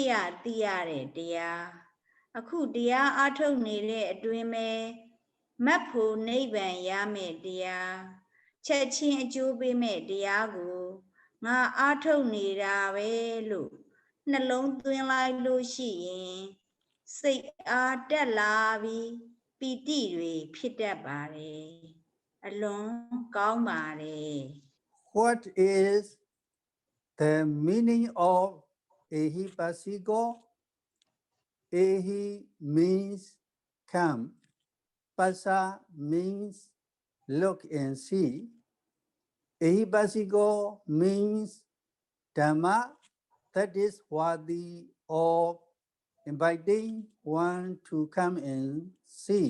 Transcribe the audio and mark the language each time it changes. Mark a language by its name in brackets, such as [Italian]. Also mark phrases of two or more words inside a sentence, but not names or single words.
[Burmese] ရသိရတဲ့တရားအခုတရားအားထုတ်နေတဲ့အတွင်းမဲ့မတ်ဖို့နိဗ္ဗာန်ရမယ့်တရားချက်ချင်းအကျိုးပေးမဲ့တရားကိုငါအားထုတ်နေတာပဲလို့နှလုံးသွင်းလိုက်လို့ရှိရင်စိတ်အားတက်လာပြီးပီတိတွေဖြစ်တတ်ပါတယ်အလွန်ကောင်းပါတယ် [English] What is the meaning of Ehipassiko? Ehi means come. Passa means look and see. Ehipassiko means Dhamma, that is worthy of inviting one to come and see.